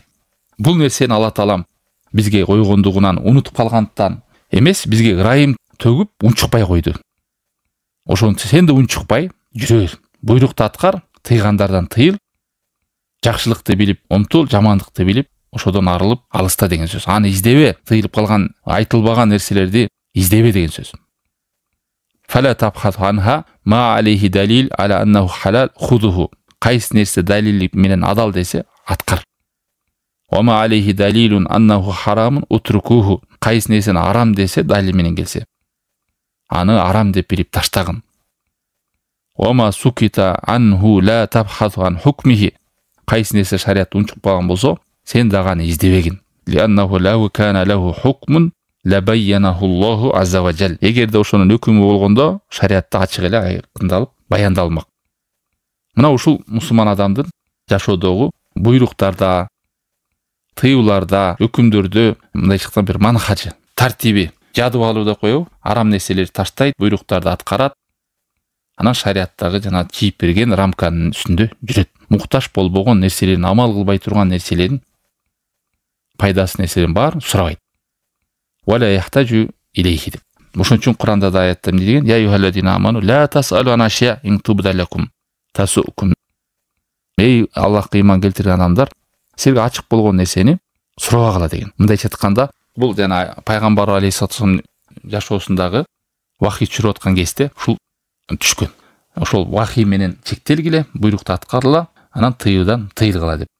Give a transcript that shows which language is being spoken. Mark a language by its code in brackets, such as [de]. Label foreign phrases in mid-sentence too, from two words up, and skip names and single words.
[ky] Бул нерсени Алла таалам бизге койгондугунан, унутуп калгандыктан эмес, бизге ырайым төгүп унчукпай койду. Ошон сен да унчукпай жүрө бер. Буйрукту аткар, тыйгандардан тыйыл, жакшылыкты билип умтул, жамандыкты билип, ошодон арылып алыста деген сөз. Аны издебе, тыйылып калган, айтылбаган нерселерди издебе деген сөз. [ar] فلا تبحثوا عنها ما عليه دليل على أنه حلال خذوه. [ky] Кайсы нерсе далили менен адал десе, аткар. [ar] وما عليه دليل أنه حرام اتركوه. [ky] Кайсы нерсени арам десе, далил менен келсе, аны арам деп билип таштагын. [ar] وما سكت عنه لا تبحثوا عن حكمه. [ky] Кайсы нерсе шариат унчукпаган болсо, сен дагы аны издебегин. [ar] لأنه لو كان له حكم لبينه الله عز وجل. [ky] Эгерде ошонун өкүмү болгондо, шариатта ачык эле айкындалып, баяндалмак. Мына ушул мусулман адамдын жашоодогу буйруктарда, тыюуларда, өкүмдөрдө мындай чыккан бир манхажы, тартиби, жадыбалуу деп коебу, арам нерселерди таштайт, буйруктарды аткарат. Анан шариаттагы жана чийип берген рамканын үстүндө жүрөт. Муктаж болбогон нерселерин, амал кылбай турган нерселерин, пайдасы нерселерин баарын сурабайт. [ar] ولا يحتاج إليه деп. [ky] Ошон үчүн Куранда да аятта эмне деген? [ar] يا أيها الذين آمنوا لا تسألوا عن أشياء إن تبد لكم تسؤكم. [ky] Эй Аллахка ыйман келтирген адамдар, силерге ачык болгон нерсени сурабагыла деген. Мындайча айтканда, бул жана пайгамбар алейхиссалам жашоосундагы вахий чүрүп аткан кезде ушул түшкөн. Ошол вахий менен чектелгиле, буйрукту аткарыла, анан тыюудан тыйылгыла деп.